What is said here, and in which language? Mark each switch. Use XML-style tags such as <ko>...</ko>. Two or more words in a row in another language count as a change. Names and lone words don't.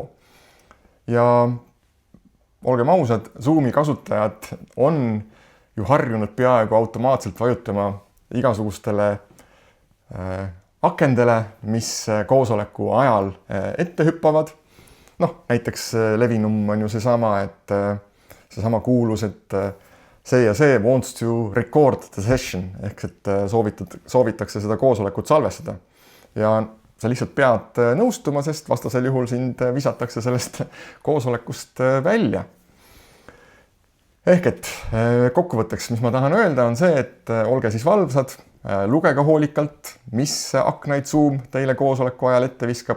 <et>Ja olgem ausad, Zoomi kasutajad on ju harjunud peaaegu automaatselt vajutama igasugustele akendele, mis koosoleku ajal ette hüppavad. Näiteks levinum on ju seesama kuulus, et see ja see</et> <en>wants to record the session</en> <et>ehk et soovitakse seda koosolekut salvestada. Ja sa lihtsalt pead nõustuma, sest vastasel juhul sind visatakse sellest koosolekust välja. Ehk et kokkuvõtteks, mis ma tahan öelda, on see, et olge siis valvsad, lugege hoolikalt, mis aknaid Zoom teile koosoleku ajal ette viskab.</et>